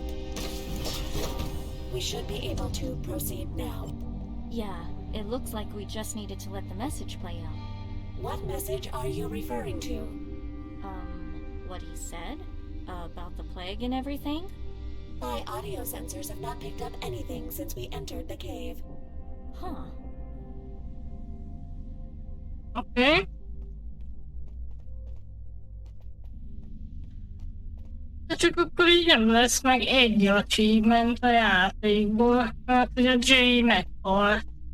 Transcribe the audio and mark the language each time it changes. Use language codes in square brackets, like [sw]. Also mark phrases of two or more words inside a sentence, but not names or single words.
[en] We should be able to proceed now. Yeah, it looks like we just needed to let the message play out. What message are you referring to? What he said? About the plague and everything? My audio sensors have not picked up anything since we entered the cave. Huh. [hu] Oké. De csak akkor így nem lesz meg egy achievement a játékból, mert hogy a Jay meghalt.